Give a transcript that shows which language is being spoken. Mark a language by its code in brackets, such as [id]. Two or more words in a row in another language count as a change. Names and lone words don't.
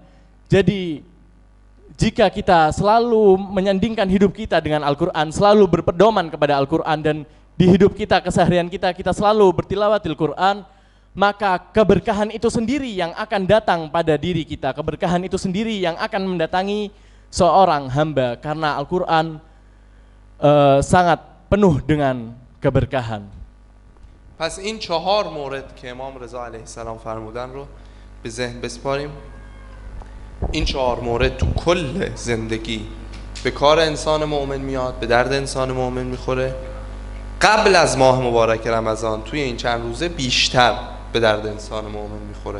[id] Jadi jika kita selalu menyandingkan hidup kita dengan Al-Quran, selalu berpedoman kepada Al-Quran, dan di hidup kita, keseharian kita, kita selalu bertilawatil Quran, maka keberkahan itu sendiri yang akan datang pada diri kita. Keberkahan itu sendiri yang akan mendatangi seorang hamba, karena Al-Quran sangat penuh dengan keberkahan. [fa] پس این 4 مورد که امام رضا علیه السلام فرمودن رو به ذهن بسپاریم. این 4 مورد تو کل زندگی به کار انسان مؤمن میاد، به درد انسان مؤمن میخوره. قبل از ماه مبارک رمضان توی این چند روزه بیشتر به درد انسان مؤمن میخوره.